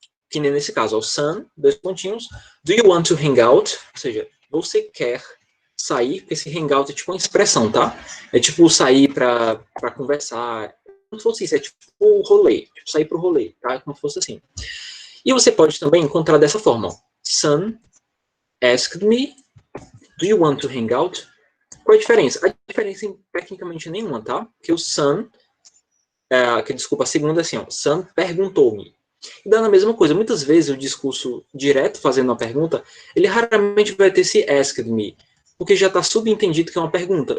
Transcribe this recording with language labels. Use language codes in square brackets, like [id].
[pt] Que nem nesse caso, o son, 2 pontinhos, [en] do you want to hang out? [pt] Ou seja, você quer sair, porque esse hangout é tipo uma expressão, tá? É tipo sair para conversar, como se fosse isso, é tipo o rolê, tipo sair pro rolê, tá? Como se fosse assim. E você pode também encontrar dessa forma, ó. [en] Son asked me, do you want to hang out? [pt] Qual é a diferença? A diferença tecnicamente nenhuma, tá? Porque o son, desculpa, a segunda é assim, ó, son perguntou-me. E dá a mesma coisa, muitas vezes o discurso direto fazendo uma pergunta, ele raramente vai ter esse asked me, porque já está subentendido que é uma pergunta.